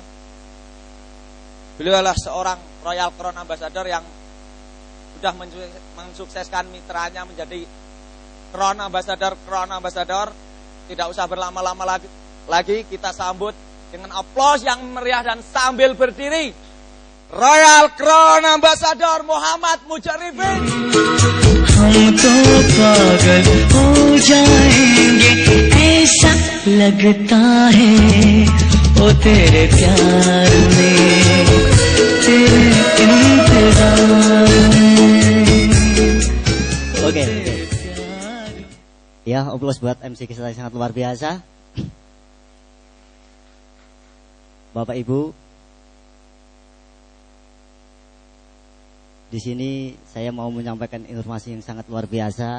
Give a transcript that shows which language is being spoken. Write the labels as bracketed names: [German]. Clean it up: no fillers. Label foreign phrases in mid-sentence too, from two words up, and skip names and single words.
[Indonesian] Beliau adalah seorang Royal Crown Ambassador yang sudah mensukseskan mitranya menjadi Crown Ambassador. Tidak usah berlama-lama lagi, kita sambut dengan aplaus yang meriah dan sambil berdiri, Royal Crown Ambassador Muhammad Mujribin. [Hindi] हम तो पागल हो जाएंगे ऐसा लगता है ओ तेरे प्यार में तेरे इंतजार में. [Indonesian] Oke. Ya, aplaus buat MC kita yang sangat luar biasa. Bapak Ibu, di sini saya mau menyampaikan informasi yang sangat luar biasa.